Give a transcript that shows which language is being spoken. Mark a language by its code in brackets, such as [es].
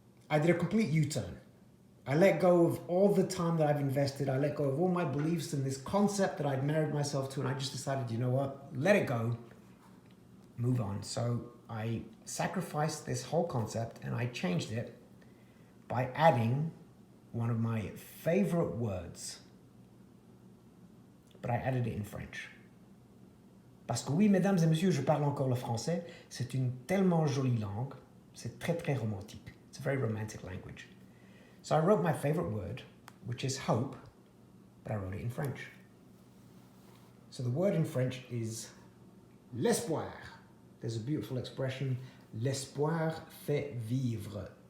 [en] I did a complete U-turn. I let go of all the time that I've invested. I let go of all my beliefs and this concept that I'd married myself to. And I just decided, you know what? Let it go. Move on. So I sacrificed this whole concept and I changed it by adding one of my favorite words, but I added it in French. [fr] Parce que oui, mesdames et messieurs, je parle encore le français. C'est une tellement jolie langue. C'est très, très romantique. [en] It's a very romantic language. So I wrote my favorite word, which is hope, but I wrote it in French. So the word in French is l'espoir. There's a beautiful expression, [fr] l'espoir fait vivre.